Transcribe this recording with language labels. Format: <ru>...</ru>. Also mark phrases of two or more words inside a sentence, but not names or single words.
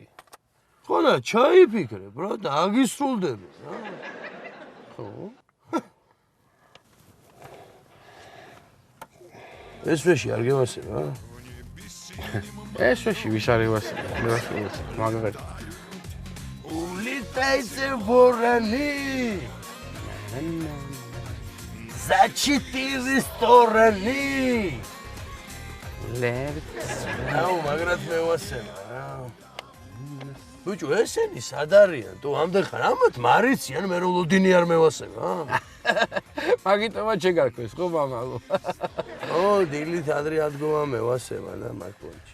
<ka>ხო და ჩაიფიქრე, ბრატ, აგისრულდები რა. ხო. ეს ვეში არ გევასება? ეს ვეში ვის არ ევასება? მაგარი.</ka> <ru>Улетайте вораны за 4 стороны.</ru> <ka>აუ, მაგრად მევასება რა. ბიჭო, ესენი სად არიან? თუ ამდენ ხარ ამათ მარიციან, მე რო ლოდინი არ მევასება. მაგიტომა შეგარქვეს ხო მამალო? ო, დილით ადრე ადგომა მევასება და მაგპონჩი.</ka>